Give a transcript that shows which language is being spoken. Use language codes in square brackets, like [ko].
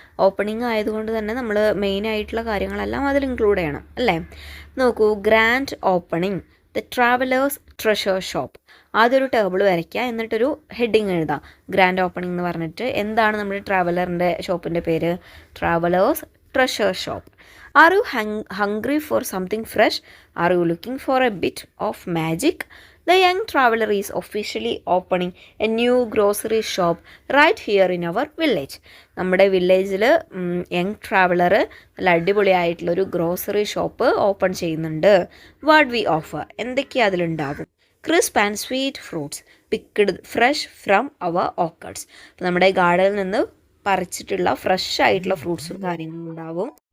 [ml] Opening ആയതുകൊണ്ട് തന്നെ നമ്മൾ മെയിൻ ആയിട്ടുള്ള കാര്യങ്ങളെല്ലാം അതിൽ ഇൻക്ലൂഡ് ചെയ്യണം അല്ലേ. [en] നോക്കൂ, grand opening the travellers treasure shop. [ml] ആദ്യൊരു table വരയ്ക്കുക, എന്നിട്ടൊരു ഹെഡിങ് എഴുതാം ഗ്രാൻഡ് ഓപ്പണിംഗ് എന്ന് പറഞ്ഞിട്ട്. എന്താണ് നമ്മുടെ ട്രാവലറിൻ്റെ ഷോപ്പിൻ്റെ പേര്? [en] Travellers treasure shop. Are you hungry for something fresh? Are you looking for a bit of magic? The young traveler is officially opening a new grocery shop right here in our village. [ml] നമ്മുടെ വില്ലേജിൽ young traveller നല്ല അടിപൊളിയായിട്ടുള്ളൊരു grocery shop open ചെയ്യുന്നുണ്ട്. [en] what we offer, [ml] എന്തൊക്കെയാണ് അതിലുണ്ടാവും? [en] Crisp and sweet fruits picked fresh from our orchards. [ml] നമ്മുടെ ഗാർഡനിൽ നിന്ന് പറിച്ചിട്ടുള്ള fresh ആയിട്ടുള്ള ഫ്രൂട്ട്സും കാര്യങ്ങളും ഉണ്ടാവും.